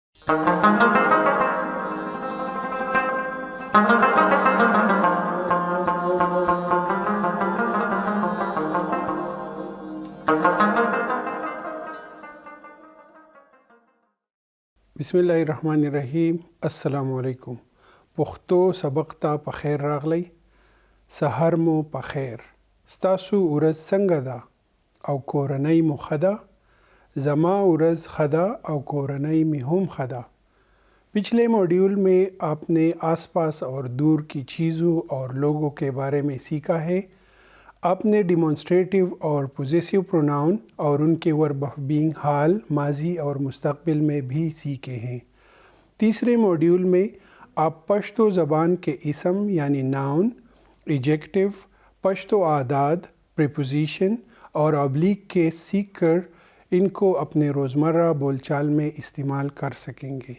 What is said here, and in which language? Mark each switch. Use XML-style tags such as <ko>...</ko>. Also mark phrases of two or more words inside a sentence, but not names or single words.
<ar>بسم الله الرحمن الرحیم. السلام علیکم.</ar> <ps>پښتو سبق ته په خیر راغلی. سحر مو په خیر. ستاسو ورځ څنګه ده او کورنۍ مو ښه ده؟ زما ورځ ښه ده او کورنۍ می هم ښه ده.</ps> <ur>پچھلے ماڈیول میں آپ نے آس پاس اور دور کی چیزوں اور لوگوں کے بارے میں سیکھا ہے. آپ نے ڈیمانسٹریٹو اور</ur> <en>possessive pronoun</en> <ur>اور ان کے</ur> <en>verb of being</en> <ur>حال، ماضی اور مستقبل میں بھی سیکھے ہیں. تیسرے ماڈیول میں آپ پشتو زبان کے اسم یعنی ناؤن، ایجیکٹو، پشتو اعداد، پریپوزیشن اور ابلیغ کے سیکھ کر ان کو اپنے روزمرہ بول چال میں استعمال کر سکیں گے.</ur>